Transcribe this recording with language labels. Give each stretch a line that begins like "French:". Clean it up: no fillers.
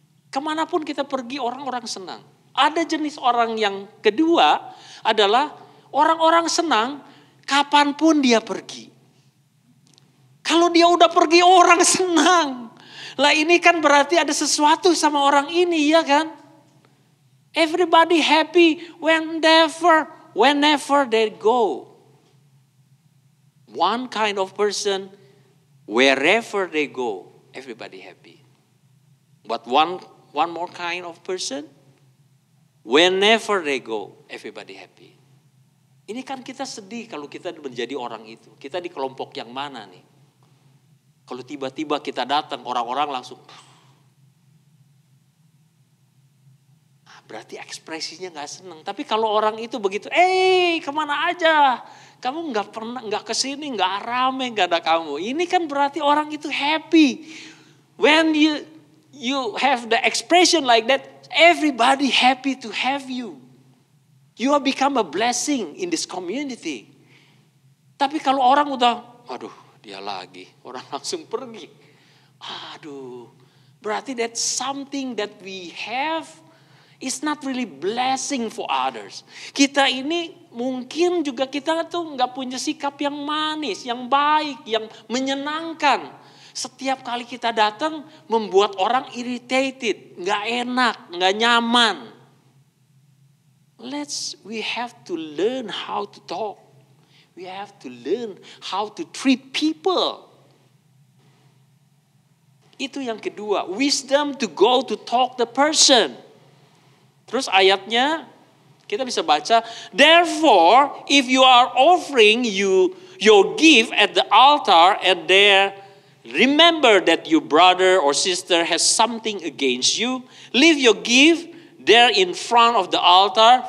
Indonesian: Kemanapun kita pergi, orang-orang senang. Ada jenis orang yang kedua adalah orang-orang senang kapanpun dia pergi. Kalau dia udah pergi orang senang. Lah ini kan berarti ada sesuatu sama orang ini ya kan.
English: Everybody happy whenever they go. One kind of person, wherever they go, everybody happy. But one more kind of person, whenever they go, everybody happy.
Indonesian: Ini kan kita sedih kalau kita menjadi orang itu. Kita di kelompok yang mana nih? Kalau tiba-tiba kita datang, orang-orang langsung. Berarti ekspresinya gak senang. Tapi kalau orang itu begitu, kemana aja? Kamu gak kesini, gak rame, gak ada kamu. Ini kan berarti orang itu happy.
English: When you have the expression like that, everybody happy to have you. You have become a blessing in this community.
Indonesian: Tapi kalau orang udah, aduh dia lagi. Orang langsung pergi. Aduh, berarti
English: that something that we have is not really blessing for others.
Indonesian: Kita ini mungkin juga kita tuh nggak punya sikap yang manis, yang baik, yang menyenangkan. Setiap kali kita datang membuat orang irritated, nggak enak, nggak nyaman.
English: We have to learn how to talk. We have to learn how to treat people.
Indonesian: Itu yang kedua,
English: wisdom to go to talk the person.
Indonesian: Terus ayatnya kita bisa baca,
English: therefore if you are offering your gift at the altar and there remember that your brother or sister has something against you, leave your gift there in front of the altar.